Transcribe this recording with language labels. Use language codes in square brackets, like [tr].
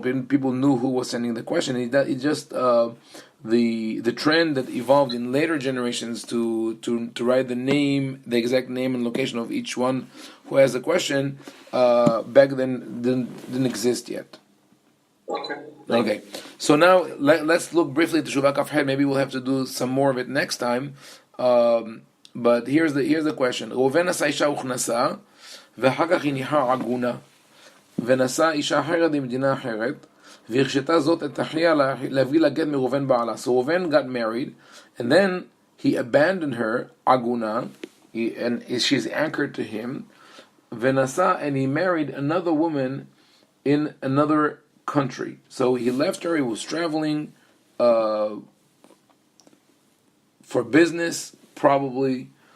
[en] People knew who was sending the question. It just the trend that evolved in later generations to write the exact name and location of each one who has a question, back then didn't exist yet. Okay. So now let's look briefly at the Teshuvah Kafhet. Maybe we'll have to do some more of it next time. But here's the question. [he] Reuven asa isha uchnasa, ואחר כך היא ניחרה עגונה, ונשא אישה אחרת במדינה אחרת, והרשתה זאת את אחיה להביא לה גט מראובן בעלה. [en] So Reuven got married, and then he abandoned her, Aguna, and she's anchored to him. Venasa, and he married another woman in another country. So he left her. He was traveling for business, probably.